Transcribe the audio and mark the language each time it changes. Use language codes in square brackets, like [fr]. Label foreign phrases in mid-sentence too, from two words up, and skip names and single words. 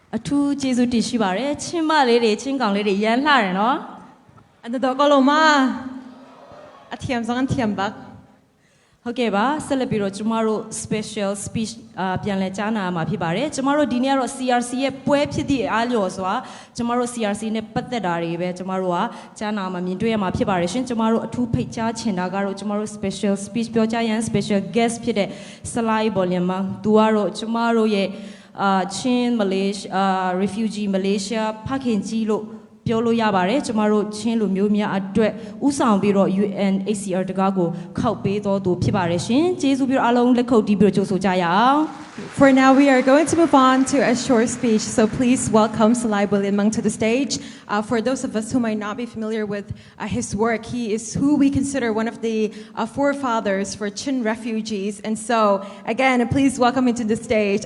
[my] ထူးကျေးဇူးတင်ရှိပါတယ်ချင်းမလေးတွေချင်းကောင်လေးတွေရမ်းလှတယ်နော် [cnh] Ano daw ko loma? Athiam sang thiam bak. [my] ဟုတ်ကဲ့ပါဆက်လက်ပြီးတော့ကျမတို့ [en] special speech [my] ပြန်လည်ကြားနာမှာဖြစ်ပါတယ်ကျမတို့ဒီနေ့ကတော့ CRC ရဲ့ပွဲဖြစ်သည့်အားလျော်စွာကျ မတို့ CRC နဲ့ပတ်သက်တာတွေပဲကျမတို့ကကြားနာမှာမြင်တွေ့ရမှာဖြစ်ပါတယ်ရှင်ကျမတို့အထူးဖိတ်ကြားချင်တာကတော့ကျမတို့ [en] special speech [my] ပြောကြားရန် [en] special guest [my] ဖြစ်တဲ့ Salai Boliamang သူကတော့ကျမတို့ရဲ့ချင်း Malaysia refugee Malaysia ဖခင်ကြီးလို့ပြောလို့ရပါတယ်ကျမတို့ချင်းလူမျိုးများအတွက်ဥဆောင်ပြီးတော့ UNHCR တကားကိုခောက်ပေးတော်သူဖြစ်ပါတယ်ရှင်ကျေးဇူးပြီးတော့အားလုံးလက်ခုပ်တီးပြီးတော့ကြိုဆိုကြရအောင် [en] For now, we are going to move on to a short speech, so please welcome Salai Boliamang to the stage. For those of us who might not be familiar with his work, he is who we consider one of the forefathers for Chin refugees. And so, again, please welcome into the stage.